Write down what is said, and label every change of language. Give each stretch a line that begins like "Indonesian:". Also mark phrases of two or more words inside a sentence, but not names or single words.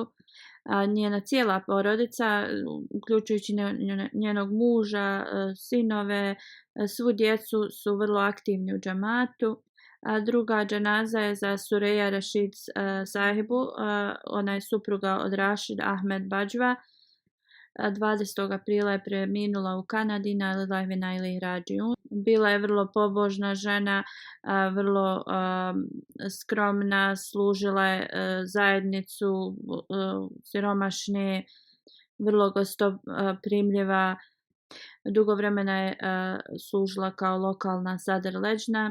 Bosnian: Njena cijela porodica, uključujući njenog muža, sinove, svu djecu su vrlo aktivni u džematu. Druga dženaza je za Sureja Rashid sahibu, ona je supruga od Rashid Ahmed Bajwa. 20. aprila je preminula u Kanadi
Arabic: إنا لله وإنا إليه راجعون.
Bosnian: Bila je vrlo pobožna žena, vrlo skromna, služila je zajednicu siromašne, vrlo gostoprimljiva. Dugo vremena je služila kao lokalna sadr leđna.